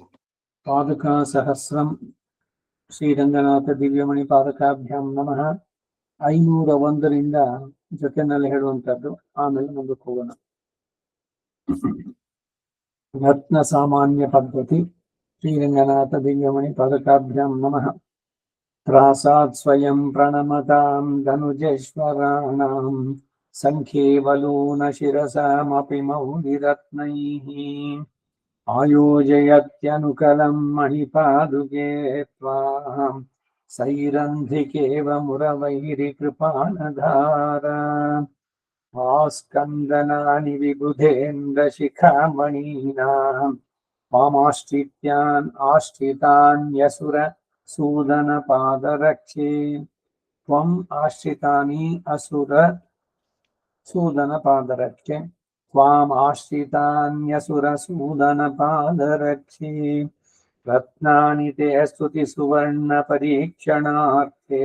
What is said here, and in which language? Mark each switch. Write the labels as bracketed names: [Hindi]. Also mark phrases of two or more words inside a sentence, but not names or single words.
[Sanskrit] ಪಾದಕ ಸಹಸ್ರಂ ಶ್ರೀರಂಗನಾಥ ದಿವ್ಯಮಣಿ ಪಾದಕಾಭ್ಯಾಂ ನಮಃ. [Kannada] 501ರಿಂದ ಜೊತೆನಲ್ಲಿ ಹೇಳುವಂತದ್ದು. ಆಮೇಲೆ ಮುಂದಕ್ಕೆ ಹೋಗೋಣ. ರತ್ನ ಸಾಮಾನ್ಯ ಪದ್ಧತಿ. [Sanskrit] ಶ್ರೀರಂಗನಾಥ ದಿವ್ಯಮಣಿ ಪಾದಕಾಭ್ಯಾಂ ನಮಃ. ತ್ರಾಸಾತ್ ಸ್ವಯಂ ಪ್ರಣಮತಾಂ ಧನುಜೇಶ್ವರಾಣಾಂ ಸಂಖ್ಯೇವಲೂನ ಶಿರಸಾಮಪಿ ಮೌಲಿರತ್ನೈಃ ಆಯೋಜಯತ್ಯನುಕಲಂ ಮಣಿಪಾದುಕೆ ತ್ವಾಂ ಸೈರಂಧಿಕೇವ ಮುರವೈರಿ ಕೃಪಾನಧಾರ ಆಸ್ಕಂದನಾನಿ ವಿಬುಧೇಂದ್ರ ಶಿಖಾಮಣೀನಾಂ ಮಾಮಾಶ್ರಿತ್ಯಾನ್ ಆಶ್ರಿತಾನ್ಯಸುರ सूदन पादरक्षे त्वं आश्रितानि असुर सूदन पादरक्षे त्वाम् आश्रितान्यसुर सूदन पादरक्षे रत्नानि ते स्तुति सुवर्ण परीक्षणार्थे